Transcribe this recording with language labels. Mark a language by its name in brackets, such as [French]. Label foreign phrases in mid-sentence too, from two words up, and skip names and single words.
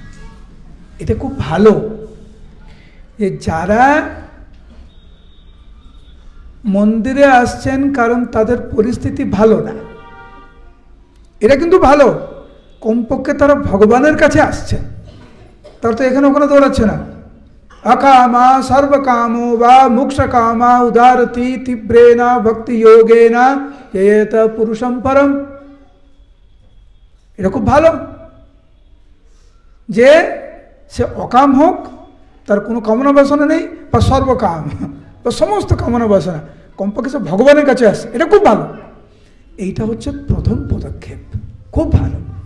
[Bangla] এটা খুব ভালো যে যারা মন্দিরে আসছেন কারণ তাদের পরিস্থিতি ভালো না, এটা কিন্তু ভালো। কমপক্ষে তারা ভগবানের কাছে আসছেন, তার তো এখানে ওখানে দৌড়াচ্ছে না। [Sanskrit] अकामा सर्वकामो वा मोक्षकामा उदारति तीव्रेण भक्ति योगेन येत पुरुषम परम। [Bangla] এটা খুব ভালো যে সে অকাম হোক, তার কোনো কামনা বাসনা নেই, বা সর্বকাম বা সমস্ত কামনা বাসনা, কমপক্ষে সে ভগবানের কাছে আসে, এটা খুব ভালো। এইটা হচ্ছে প্রথম পদক্ষেপ, খুব ভালো।